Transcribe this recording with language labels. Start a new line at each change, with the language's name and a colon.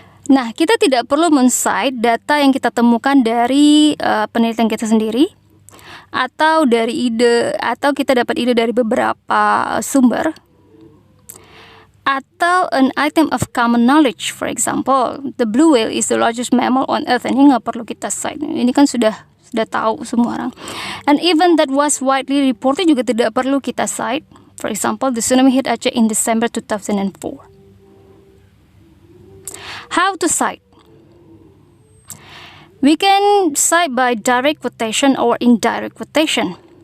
Indonesian: Nah, kita tidak perlu men-cite data yang kita temukan dari penelitian kita sendiri, atau dari ide, atau kita dapat ide dari beberapa sumber, atau
English: an item of common knowledge. For example, the blue whale is the largest mammal on earth.
Indonesian: Ini nggak perlu kita cite, ini kan sudah tahu semua orang.
English: And even that was widely reported
Indonesian: juga tidak perlu kita cite.
English: For example, the tsunami hit Aceh in December 2004. How to cite? We can cite by direct quotation or indirect quotation.